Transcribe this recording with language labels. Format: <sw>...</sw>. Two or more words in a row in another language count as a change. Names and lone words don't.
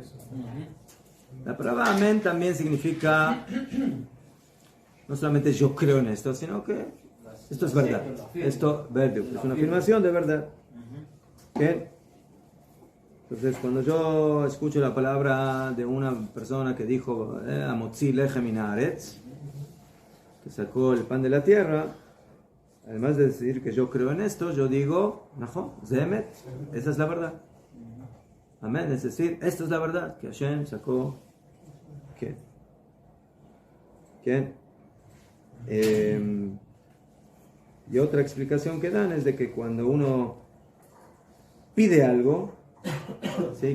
<es>La palabra Amén también significa, no solamente yo creo en esto, sino que esto es verdad. Esto es una afirmación de verdad. ¿Qué? Entonces, cuando yo escucho la palabra de una persona que dijo</es> <he>המוציא לחם מן הארץ,</he> <es>que sacó el pan de la tierra, además de decir que yo creo en esto, yo digo,</es> <he>נכון, זה אמת,</he> <es>esa es la verdad. Amén, es decir, esto es la verdad, que Hashem sacó, ¿qué? Y otra explicación que dan es de que cuando uno pide algo, ¿sí?</es>